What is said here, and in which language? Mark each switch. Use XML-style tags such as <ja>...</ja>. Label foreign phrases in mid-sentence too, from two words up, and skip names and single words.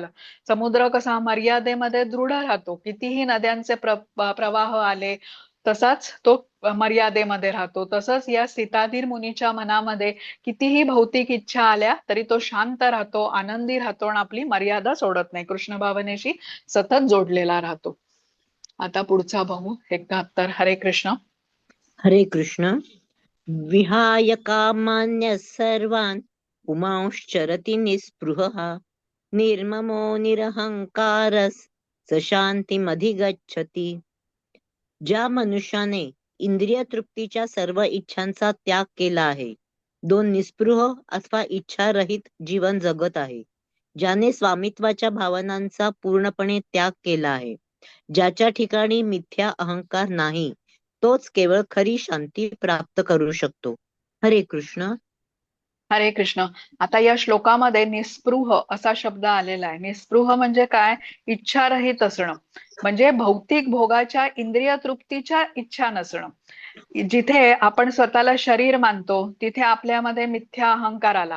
<mr>समुद्र कसा मर्यादेमध्ये दृढ राहतो, कितीही नद्यांचे प्रवाह आले तसाच तो मर्यादेमध्ये राहतो. तसंच या सीताधीर मुनीच्या मनामध्ये कितीही भौतिक इच्छा आल्या तरी तो शांत राहतो, आनंदी राहतो आणि आपली मर्यादा सोडत नाही, कृष्ण भावनेशी सतत जोडलेला राहतो. आता पुढचा बघू 71. हरे कृष्ण. हरे कृष्ण.</mr> <sa>विहाय कामान्यः सर्वान् पुमांश्चरति निःस्पृहः निर्ममो निरहंकारः स शांतिमधिगच्छति.</sa> <mr>ज्या मनुष्याने इंद्रिय तृप्तीच्या सर्व इच्छांचा त्याग केला आहे, दोन निस्पृह अथवा इच्छारहित जीवन जगत आहे, ज्याने स्वामित्वाच्या भावनांचा पूर्णपणे त्याग केला आहे, ज्याच्या ठिकाणी मिथ्या अहंकार नाही, तोच केवळ खरी शांती प्राप्त करू शकतो. हरे कृष्ण. हरे कृष्ण. आता या श्लोकामध्ये निस्पृह असा शब्द आलेला आहे. निस्पृह म्हणजे काय? इच्छारहित असणं, म्हणजे भौतिक भोगाच्या इंद्रिय तृप्तीच्या इच्छा नसणं. जिथे आपण स्वतःला शरीर मानतो तिथे आपल्यामध्ये मिथ्या अहंकार आला.</mr>